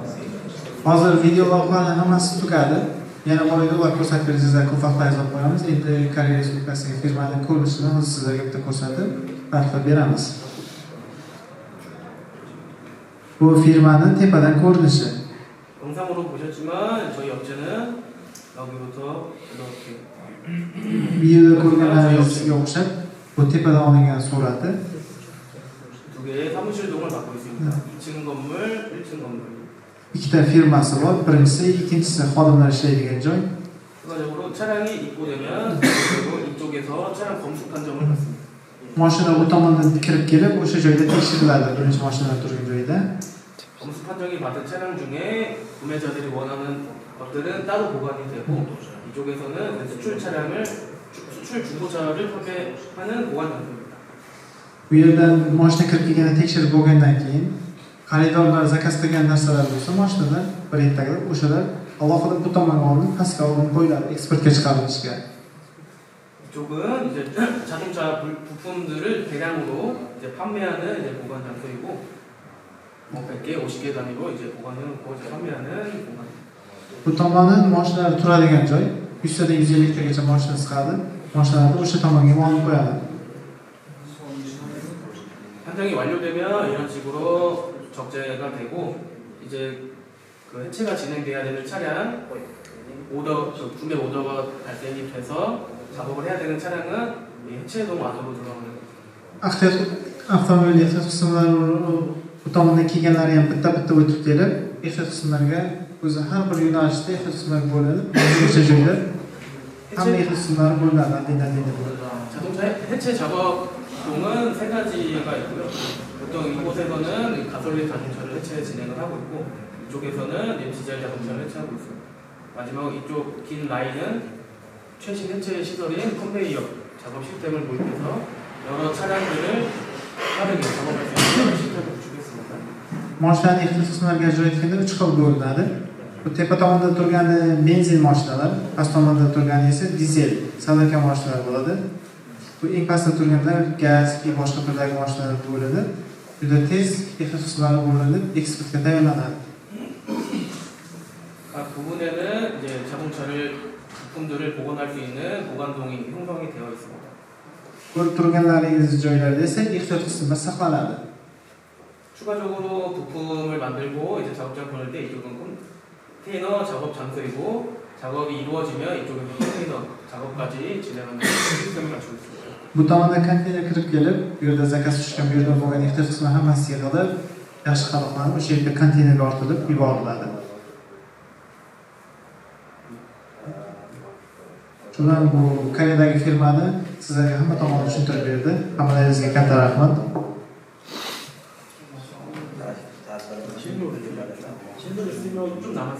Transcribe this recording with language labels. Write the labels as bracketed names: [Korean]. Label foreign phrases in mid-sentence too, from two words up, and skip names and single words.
[Uzbek] Hozir video lavhalarning hammasi tugadi. Yana bor edi, ular ko'rsatib beringizlar, ko'p vaqt ajratib qo'yamiz. Endi Koreya Respublikasiga firmaning ko'rinishini hozir sizlarga bitta ko'rsatib, ta'riflab beramiz. Bu firmaning tepadan ko'rinishi. [Korean] 영상으로 보셨지만 저희 업체는 여기부터 이렇게 [Uzbek] Videoda ko'rganlaringizga o'xshab, bu tepadan olingan surati. [Korean] 두 개의 사무실동을 갖고 있습니다. 2층 건물, 1층 건물. [Uzbek] Ikkita firmasi bor. Birinchisi, ikkinchisi xodimlar ishlaydigan joy. [Korean] 추가적으로 차량이 입고되면 그리고 이쪽에서 차량 검수 판정을 받습니다. [Uzbek] Mashina bu tomondan kirib kelib, o'sha joyda tekshiriladi, birinchi mashinalar turgan joyda. [Korean] 검수 판정이 받은 차량 중에 구매자들이 원하는 것들은 따로 보관이 되고 이쪽에서는 수출 차량을 수출 중고차를 판매하는 보관 장소입니다. [Uzbek] Bu yerdan mashina kirib kelganda tekshirib bo'lgandan keyin xaridorlar zakaz qilgan narsalar bo'lsa, mashinalar brenddagilar o'shalar alohida bu tomonga olinib, pastga olinib qo'yiladi eksportga chiqarilishga. [Korean] 이쪽은 이제 자동차 부품들을 대량으로 이제 판매하는 이제 보관 장소이고 100개, 50개 단위로 이제 보관해놓고 이제 판매하는 보관. [Uzbek] Bu tomoni mashinalar turadigan joy. 100 tadan 150 tagacha mashina chiqadi. Mashinalarni o'sha tomonga olib qo'yadi. [Korean] 판정이 완료되면 이런 식으로 적재가 되고 이제 그 해체가 진행돼야 되는 차량 구매 오더가 발생이 돼서 작업을 해야 되는 차량은 이 해체동 안으로 들어가는 [Uzbek] Avtomobil ehtiyot qismlari bu tomondan kelganlari ham bitta-bitta o'tib kelib, ehtiyot qismlariga o'zi har bir yo'nalishda ehtiyot qismlari bo'ladi. O'sha joyda hamma ehtiyot qismlari bo'ladi, adina bo'ladi. [Korean] 자동차 해체 작업동은 세 가지가 있고요. 보통 이곳에서는 가솔린 자동차를 해체 진행을 하고 있고 이쪽에서는 디젤 자동차를 해체하고 있습니다. 마지막 이쪽 긴 라인은 최신 해체 시설인 컨베이어 작업 시스템을 도입해서 여러 차량들을 빠르게 작업할 수 있는 시스템을 구축했습니다. [Uzbek] Mashinaning ehtiyot qismlariga ajratganda 3 xil bo'linadi. Bu tepa tomonda turgani benzin mashinalar, past tomonda turgani esa dizel, salonka mashinalar bo'ladi. Bu eng pastda turganlar gaz va boshqa turdagi mashinalar bo'ladi. Juda tez ehtiyot qismlari bo'linib, eksportga tayyorlanadi. [Korean] 각 부분에는 이제 자동차를 부품들을 보관할 수 있는 보관동이 형성이 되어 있습니다. [Uzbek] Ko'rib turganlaringiz joylarda esa ehtiyot qismlar saqlanadi. [Korean] 추가적으로 부품을 만들고 이제 작업장 보낼 때 이쪽은 컨테이너 작업 장소이고 작업이 이루어지면 이쪽은 컨테이너 작업까지 진행하는 시스템을 갖추고 있습니다. [Uzbek] Bu tomonda konteyner kirib kelib, bu yerda zakaz tushgan, bu yerda bo'lgan ehtiyoj qismi hammasi yig'ilib, yaxshi qadoqlanib, o'sha yerga konteynerga ortilib yuboriladi. Shundan bu Koreyadagi firmani sizlarga hamma tomonni tushuntirib berdi. Hammalaringizga katta rahmat. [Korean] 신도를 쓰면 좀 남았어.